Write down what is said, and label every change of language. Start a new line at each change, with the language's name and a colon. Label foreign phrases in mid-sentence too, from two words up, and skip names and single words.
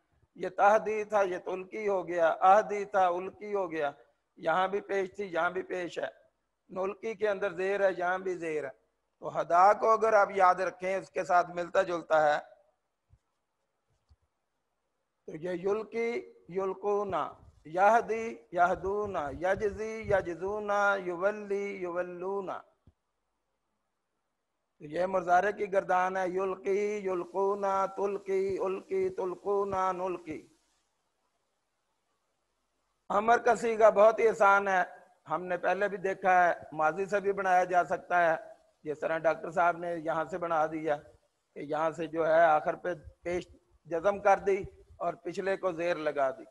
Hindi: ये तहदी था, ये तुल्की हो गया। अहदी था, उल्की हो गया। यहाँ भी पेश थी, यहाँ भी पेश है। नुल्की के अंदर जेर है, यहाँ भी जेर है। तो हदा को अगर आप याद रखें, इसके साथ मिलता जुलता है। तो ये
Arabic: يُلقي يُلقون، يَهدي يَهدون، يَجزي يَجزون، يُوَلّي يُوَلّون.
Hindi: तो ये मुजारे की गर्दान है।
Arabic: يُلقي يُلقون، تُلقي أُلقي، تُلقون نُلقي.
Hindi: अमर का सीगा बहुत ही आसान है, हमने पहले भी देखा है। माजी से भी बनाया जा सकता है, जिस तरह डॉक्टर साहब ने यहाँ से बना दिया कि यहाँ से जो है आखिर पे पेश जज़म कर दी और पिछले को जेर लगा दी।